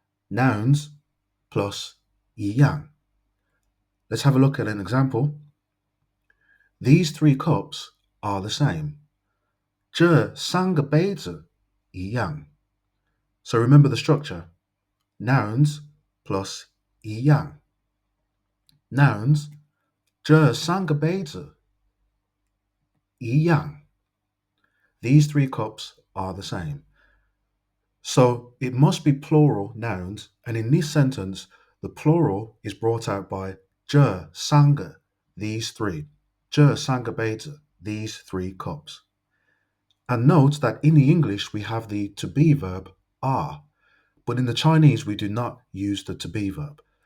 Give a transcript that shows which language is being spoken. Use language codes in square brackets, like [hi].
[en] Nouns plus yíyàng. Let's have a look at an example. These three cups are the same. [zh] 这三个杯子一样. [en] So remember the structure. Nouns plus 一样. [zh] Nouns, 这三个杯子一样. [en] These three cups are the same. So it must be plural nouns, and in this sentence, the plural is brought out by 这三个, these three. [zh] 这三个杯子, [en] these three cups. And note that in the English we have the to be verb are, but in the Chinese we do not use the to be verb.